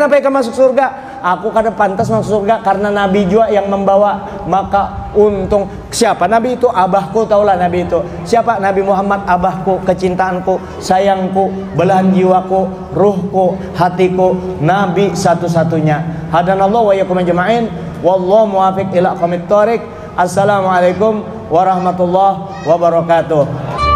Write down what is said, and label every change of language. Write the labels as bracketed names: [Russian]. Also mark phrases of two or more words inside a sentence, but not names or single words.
[Banjar] Kenapa kamu masuk surga? Aku kada pantas masuk surga karena Nabi jua yang membawa. Maka untung siapa Nabi itu? Abahku, taulah Nabi itu. Siapa? Nabi Muhammad, abahku, kecintaanku, sayangku, belahan jiwaku, ruhku, hatiku. Nabi satu-satunya. [Arabic] هدانا الله وإياكم أجمعين والله الموفق إلى أقوم الطريق. السلام عليكم ورحمة الله وبركاته.